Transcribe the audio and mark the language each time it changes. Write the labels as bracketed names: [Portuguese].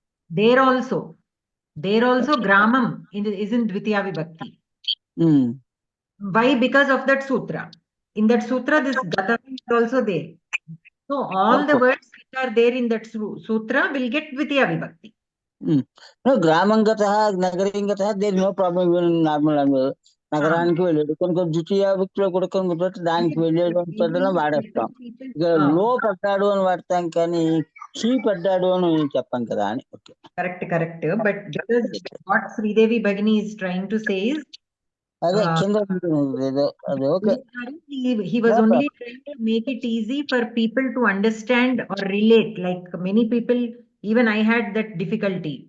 [English] There also gramam is in Dvitiya Vibhakti. Why? Because of that sutra. In that sutra, this gata is also there. So all the words which are there in that sutra will get Dvitiya Vibhakti. No, [Sanskrit] gramam gata, nagaram gata, [English] there is no problem even in normal language. [Telugu] నగరానికి వెళ్ళాడు, కొన్ని ద్వితీయ విభక్తిలో కూడా కొన్ని దానికి వెళ్ళాడు అని వాడేస్తాం. ఇక లో పడ్డాడు అని వాడతాం, కానీ కీ పడ్డాడు అని చెప్పాం కదా అని. [English] Correct. But because what Sridevi Bhagini is trying to say is, [Telugu] అదే కింద [English] he was only trying to make it easy for people to understand or relate. Like many people, even I had that difficulty.